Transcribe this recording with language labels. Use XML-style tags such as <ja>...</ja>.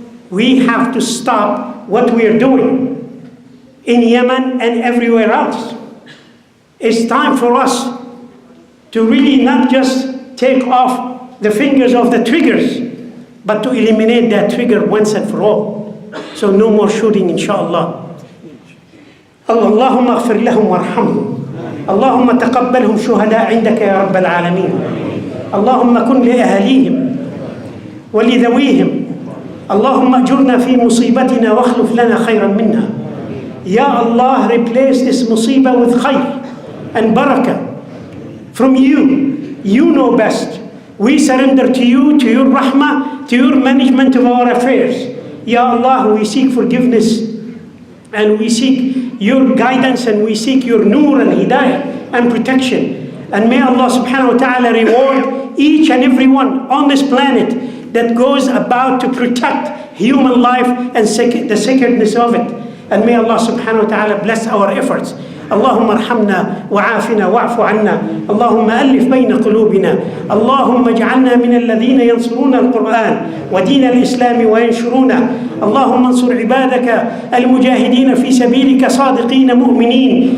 <en>We have to stop what we are doing in Yemen and everywhere else. It's time for us to really not just take off the fingers of the triggers, but to eliminate that trigger once and for all. So no more shooting, inshallah.</en> <ar>اللهم اغفر لهم وارحمهم اللهم تقبلهم شهداء عندك يا رب العالمين اللهم كن لأهاليهم ولذويهم اللهم أجرنا في مصيبتنا واخلف لنا خيرا منها.</ar> <en>Ya Allah, replace this musibah with khayr and barakah from you. You know best. We surrender to you, to your rahmah, to your management of our affairs. Ya Allah, we seek forgiveness and we seek your guidance and we seek your nur and hidayah and protection. And may Allah subhanahu wa ta'ala reward each and every one on this planet that goes about to protect human life and the sacredness of it. And may Allah subhanahu wa ta'ala bless our efforts.</en> <ar>اللهم ارحمنا وعافنا واعف عنا اللهم ألف بين قلوبنا اللهم اجعلنا من الذين ينصرون القرآن ودين الإسلام وينشرونه اللهم انصر عبادك المجاهدين في سبيلك صادقين مؤمنين</ar>